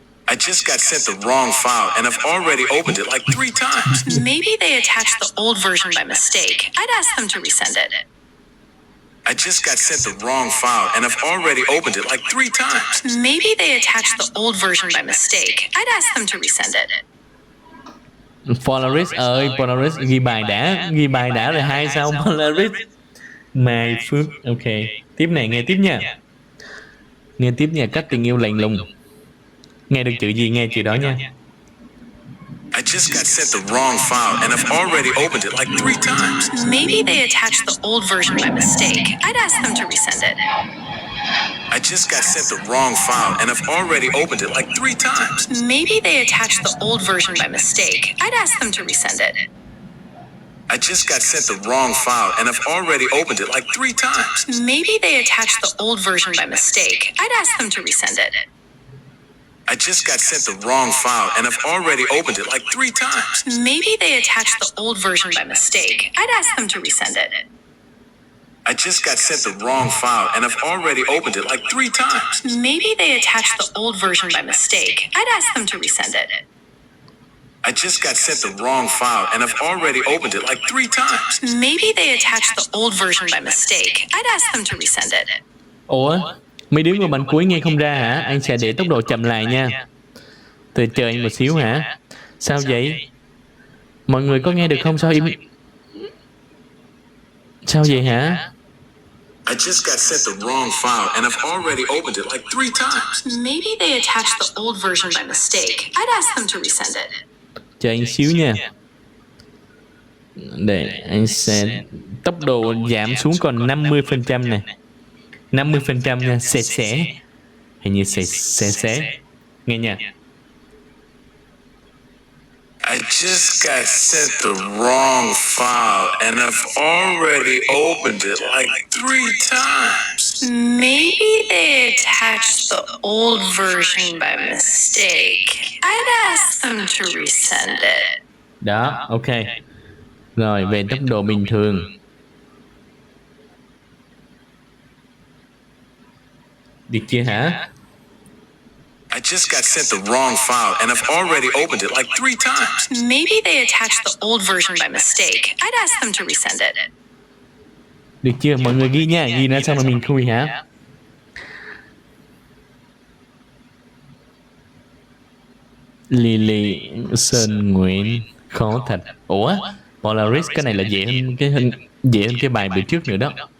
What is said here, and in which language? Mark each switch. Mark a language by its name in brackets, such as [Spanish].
[English] I just got sent the wrong file and I've already opened it like 3 times. Maybe they attached the old version by mistake. I'd ask them to resend it. I just got sent the wrong file and I've already opened it like 3 times. Maybe they attached the old version by mistake. I'd ask them to resend it. [Vietnamese] Polaris ơi, Polaris ghi bài đã rồi hay sao Polaris? Mai Phước, ok. Tiếp này, nghe tiếp nha. Nghe tiếp nha, cách tình yêu lạnh lùng. Nghe được chữ gì nghe chữ đó nha. [English] I just got sent the wrong file and I've already opened it like 3 times. Maybe they attached the old version by mistake. I'd ask them to resend it. I just got sent the wrong file and I've already opened it like 3 times. Maybe they attached the old version by mistake. I'd ask them to resend it. I just got sent the wrong file and I've already opened it like 3 times. Maybe they attached the old version by mistake. I'd ask them to resend it. I just got sent the wrong file and I've already opened it like 3 times. Maybe they attached the old version by mistake. I'd ask them to resend it. I just got sent the wrong file and I've already opened it like 3 times. Maybe they attached the old version by mistake. I'd ask them to resend it. I just got sent the wrong file and I've already opened it like 3 times. Maybe they attached the old version by mistake. I'd ask them to resend it. [Vietnamese] Ủa, mấy đứa vào bàn cuối nghe không ra hả? Anh sẽ để tốc độ chậm lại nha. Từ chờ anh một xíu hả? Sao vậy? Mọi người có nghe được không? Sao im? Sao vậy hả? [English] I just got sent the wrong file and I've already opened it like 3 times. Maybe they attached the old version by mistake. I'd ask them to resend it. [Vietnamese] Chờ anh xíu nha. Để anh sẽ tốc độ giảm xuống còn 50% nè. 50% nha, sẽ. Hình như sẽ. Nghe nha. [English] I just got sent the wrong file and I've already opened it like 3 times. Maybe they attached the old version by mistake. I'd ask them to resend it. [Vietnamese] Đó, ok. Rồi, về tốc độ bình thường. Được chưa hả? [English] I just got sent the wrong file and I've already opened it like 3 times. Maybe they attached the old version by mistake. I'd ask them to resend it. [Vietnamese] Được chưa? Mọi người ghi nha, ghi ra xong rồi mình khui hả? Lily Sơn Nguyễn khó thật. Ủa? Polaris cái này là dễ hơn cái bài bữa trước nữa đó.